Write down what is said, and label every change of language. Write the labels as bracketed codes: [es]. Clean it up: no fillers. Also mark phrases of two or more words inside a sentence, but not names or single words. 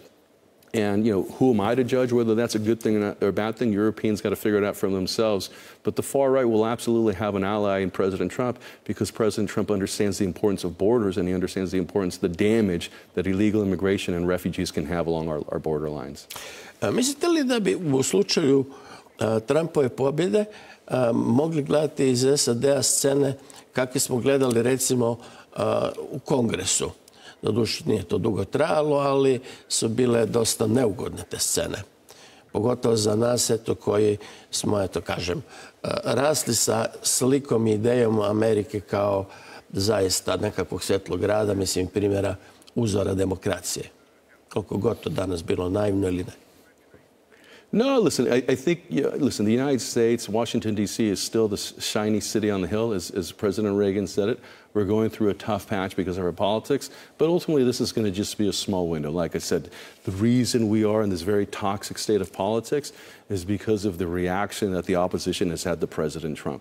[en] And, who am I to judge whether that's a good thing or a bad thing? Europeans got to figure it out for themselves. But the far right will absolutely have an ally in President Trump because President Trump understands the importance of borders and he understands the importance of the damage that illegal immigration and refugees can have along our border lines. [hr] Mislite li da bi u slučaju Trumpove pobjede mogli gledati iz SAD-a scene kakve smo gledali recimo u Kongresu? Doduše nije to dugo trajalo, ali su bile dosta neugodne te scene. Pogotovo za nas, koji smo, rasli sa slikom i idejom Amerike kao zaista nekakvog svjetlog grada, mislim, primjera uzora demokracije. Koliko god to danas bilo naivno ili ne. [en] No, listen, I think, listen, the United States, Washington, D.C. is still the shiny city on the hill, as President Reagan said it. We're going through a tough patch because of our politics, but ultimately this is going to just be a small window. Like I said, the reason we are in this very toxic state of politics is because of the reaction that the opposition has had to President Trump.